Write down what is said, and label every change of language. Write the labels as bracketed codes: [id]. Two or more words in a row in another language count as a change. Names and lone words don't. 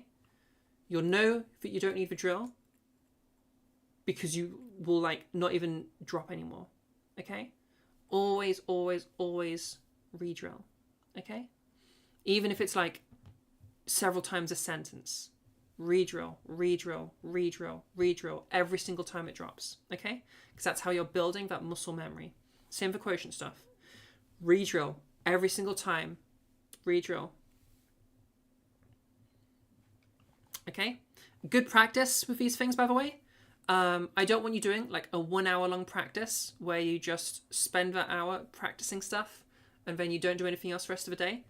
[en] You'll know that you don't need the drill because you will like not even drop anymore, okay? Always, always, always re-drill, okay? Even if it's like several times a sentence, re-drill, re-drill, re-drill, re-drill every single time it drops, okay? Because that's how you're building that muscle memory. Same for quotient stuff. Re-drill every single time, re-drill. Okay? Good practice with these things, by the way. I don't want you doing like a 1 hour long practice where you just spend that hour practicing stuff and then you don't do anything else the rest of the day.